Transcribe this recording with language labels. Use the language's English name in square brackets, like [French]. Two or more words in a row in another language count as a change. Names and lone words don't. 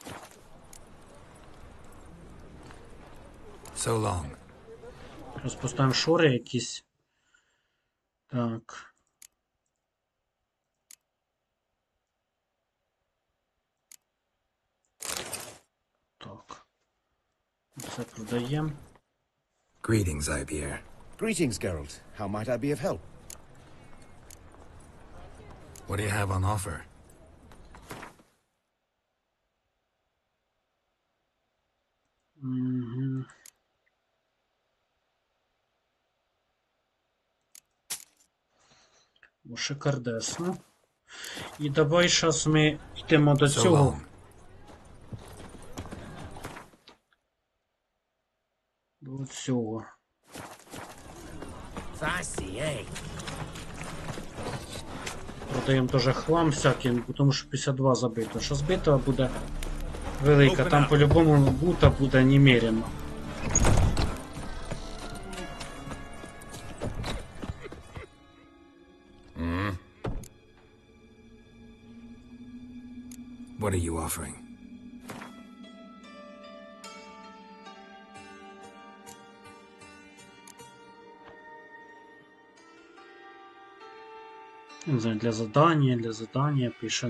[English] So long. [Ukrainian] Зараз поставимо шори якісь. Так. Так. Це продаємо. [English] Greetings, Ibeer. Greetings, Geralt. How might I be of help? What do you have on offer? [Ukrainian] Угу. Шикардесно. І давай зараз ми йдемо до [English] So [Ukrainian] цього. [English] long. [Ukrainian] До цього. [English] Fussy, eh? [Ukrainian] Продаємо теж хлам всякий, тому що 52 забито. Що збито буде велика, там по-любому бута буде немерено. [English] What are you offering? [Ukrainian] Не знаю, для задання пише.